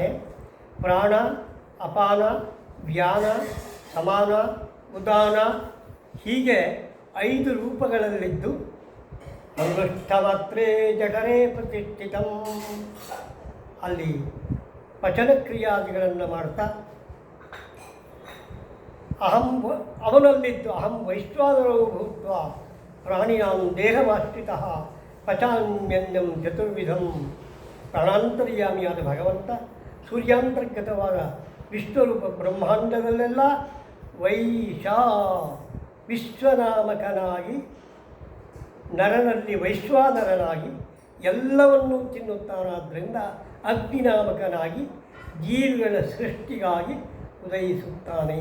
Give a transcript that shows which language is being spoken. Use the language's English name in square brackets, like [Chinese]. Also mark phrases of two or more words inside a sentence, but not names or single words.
[Kannada] ಪ್ರಾಣ, ಅಪಾನ, ವ್ಯಾನ, ಸಮಾನ, ಉದಾನ ಹೀಗೆ 5 ರೂಪಗಳಲ್ಲಿದ್ದು [Sanskrit] ಅಂಗುಷ್ಠಮಾತ್ರೇ ಜಠರೇ ಪ್ರತಿಷ್ಠಿತಂ, [Kannada] ಅಲ್ಲಿ ಪಚನಕ್ರಿಯಾದಿಗಳನ್ನು ಮಾಡ್ತಾ ಅವನಲ್ಲಿದ್ದು [Sanskrit] ಅಹಂ ವೈಶ್ವಾನರೋ ಭೂತ್ವ ಪ್ರಾಣಿನಾಂ ದೇಹಮಾಶ್ರಿತಃ ಪಚಾನ್ಯನ್ಯಂ ಚತುರ್ವಿಧಂ. [Kannada] ಪ್ರಾಣಾಂತರ್ಯಾಮಿಯಾದ ಭಗವಂತ ಸೂರ್ಯಾಂತರ್ಗತವಾದ ವಿಶ್ವರೂಪ ಬ್ರಹ್ಮಾಂಡದಲ್ಲೆಲ್ಲ ವಿಶ್ವನಾಮಕನಾಗಿ ನರನಲ್ಲಿ ವೈಶ್ವಾನರನಾಗಿ ಎಲ್ಲವನ್ನೂ ತಿನ್ನುತ್ತಾನಾದ್ದರಿಂದ ಅಗ್ನಿನಾಮಕನಾಗಿ ಜೀವಿಗಳ ಸೃಷ್ಟಿಗಾಗಿ ಉದಯಿಸುತ್ತಾನೆ.